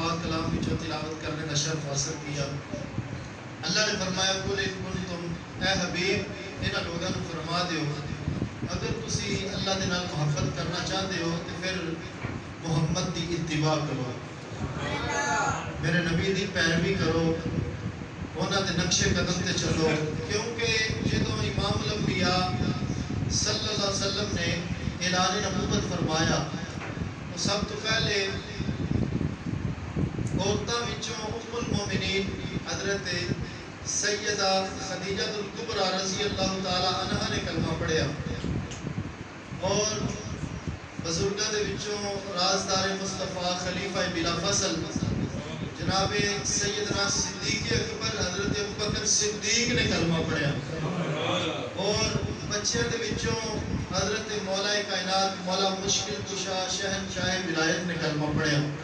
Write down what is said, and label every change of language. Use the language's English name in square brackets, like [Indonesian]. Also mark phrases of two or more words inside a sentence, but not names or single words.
[Urdu] کلام میں جو تلاوت کرنے کا شرف حاصل کیا. [Punjabi] اللہ نے فرمایا [Arabic] قل ان کنتم [Punjabi] اے حبیب انہاں لوگاں نوں فرما دیو اگر تسی اللہ دے نال محبت کرنا [Urdu] چاہتے ہو تو پھر [Punjabi] محمد دی اتباع کرو, میرے نبی دی پیروی کرو, انہاں دے نقش قدم تے چلو. کیونکہ جدوں امام الانبیاء صلی اللہ علیہ وسلم نے اعلان نبوت فرمایا تو سب تو پہلے عورتاں وچوں ام المومنین حضرت سیدہ خدیجہ الکبریٰ رضی اللہ تعالی عنہا نے کلمہ پڑھیا, اور بزرگاں دے وچوں رازدار مصطفیٰ خلیفہ بلا فصل جناب سیدنا صدیق اکبر حضرت ابوبکر صدیق نے کلمہ پڑھیا, اور بچیاں دے وچوں حضرت مولا کائنات مولا مشکل کشا شہنشاہ ولایت نے کلمہ پڑھیا.